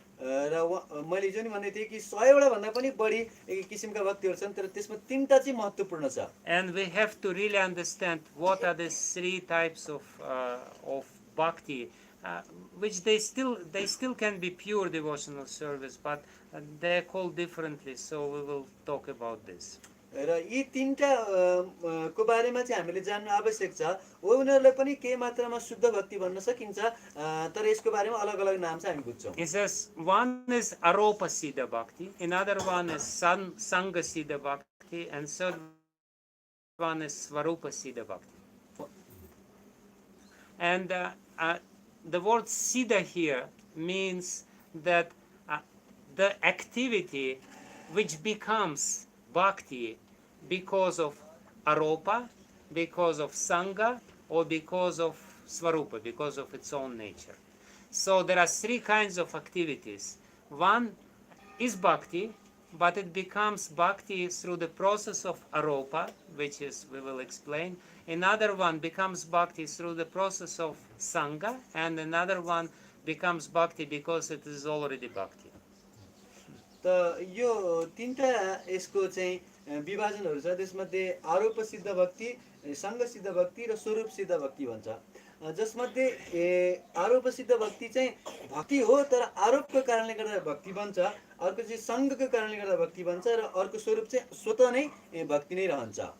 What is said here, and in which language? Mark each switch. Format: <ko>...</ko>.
<ne>र मैले जुन भन्दै थिएँ कि 100 भन्दा पनि बढी किसिमका भक्तिहरू छन्, तर त्यसमा तीनटा चाहिँ महत्त्वपूर्ण छ।</ne> <en>And we have to really understand what are the three types of bhakti, which they still can be pure devotional service, but they're called differently. So we will talk about this.</en> <ne>र यी तीनटा को बारेमा चाहिँ हामीले जान्नु आवश्यक छ। हो उनीहरूलाई पनि केही मात्रामा शुद्ध भक्ति भन्न सकिन्छ, तर यसको बारेमा अलग अलग नाम चाहिँ हामी बुझ्छौँ।</ne> <en>It says one is aropa siddha bhakti, another one is sangha siddha bhakti, and third one is svarupa siddha bhakti. And the word siddha here means that the activity which becomes bhakti because of aropa, because of sangha, or because of svarupa, because of its own nature. So there are three kinds of activities. One is bhakti, but it becomes bhakti through the process of aropa, which is, we will explain. Another one becomes bhakti through the process of sangha, and another one becomes bhakti because it is already bhakti.</en> <ne>त यो तीनटा यसको चाहिँ विभाजनहरू छ। त्यसमध्ये आरोप सिद्ध भक्ति, सङ्ग सिद्ध भक्ति र स्वरूप सिद्ध भक्ति भन्छ। जसमध्ये आरोप सिद्ध भक्ति चाहिँ भक्ति हो, तर आरोपको कारणले गर्दा भक्ति बन्छ। अर्को चाहिँ सङ्गको कारणले गर्दा भक्ति बन्छ र अर्को स्वरूप चाहिँ स्वतः नै भक्ति नै रहन्छ।</ne>